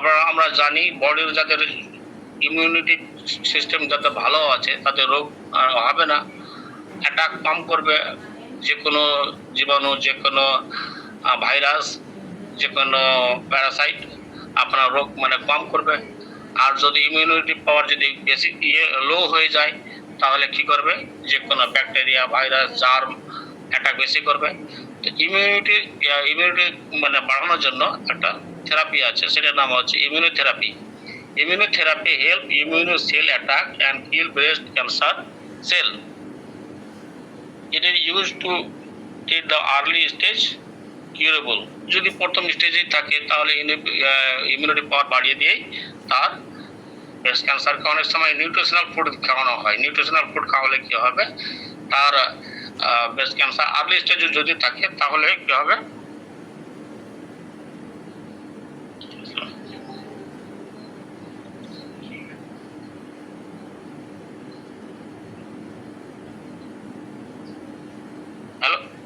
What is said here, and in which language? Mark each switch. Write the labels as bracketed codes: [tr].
[bn] আমরা জানি বডির যাদের ইমিউনিটি সিস্টেম যাতে ভালো আছে তাদের রোগ হবে না, অ্যাটাক কম করবে, যে কোনো জীবাণু, যে কোনো ভাইরাস, যে কোনো প্যারাসাইট আপনার রোগ মানে কম করবে। আর যদি ইমিউনিটি পাওয়ার যদি বেশি লো হয়ে যায় তাহলে কি করবে, যে কোনো ব্যাকটেরিয়া, ভাইরাস, জার্ম অ্যাটাক বেশি করবে। তো ইমিউনিটি মানে বাড়ানোর জন্য একটা থেরাপি আছে, সেটার নাম হচ্ছে immunotherapy. [en] Immunotherapy help immune cell attack and kill breast cancer cell. It is used to treat the early stage curable. [bn] যদি প্রথম স্টেজে থাকে তাহলে ইমিউনিটি পাওয়ার বাড়িয়ে দিয়ে তার ব্রেস্ট ক্যান্সারকে অনেক সময় নিউট্রিশনাল ফুড খাওয়ানো হয়। নিউট্রিশনাল ফুড খাওয়ালে কি হবে, তার ব্রেস্ট ক্যান্সার আর্লি স্টেজে যদি থাকে তাহলে কি হবে, হ্যালো